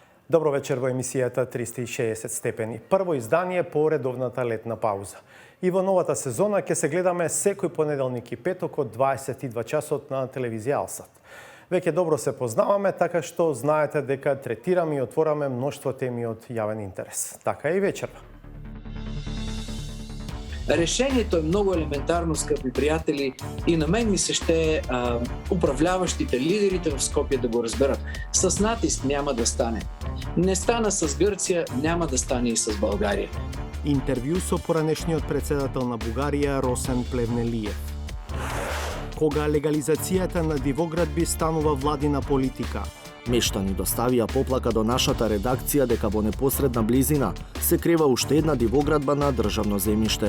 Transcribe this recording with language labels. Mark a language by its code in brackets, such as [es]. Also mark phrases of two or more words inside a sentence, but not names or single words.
[mk] Добро вечер во емисијата 360 степени. Прво издание по редовната летна пауза. И во новата сезона ќе се гледаме секој понеделник и петок од 22 часот на телевизија Алсат. Веќе добро се познаваме, така што знаете дека третираме и отвораме мноштво теми од јавен интерес. Така и вечерва. [bg] Решението е много елементарно, скъпи приятели, и на мен ми се ще управляващите, лидерите в Скопие да го разберат. С натиск няма да стане. Не стана с Гърция, няма да стане и с България. [mk] Интервју со поранешниот председател на Бугарија Росен Плевнелиев. Кога легализацијата на дивоградби станува владина политика. Мештани доставија поплака до нашата редакција дека во непосредна близина се крива уште една дивоградба на државно земјиште.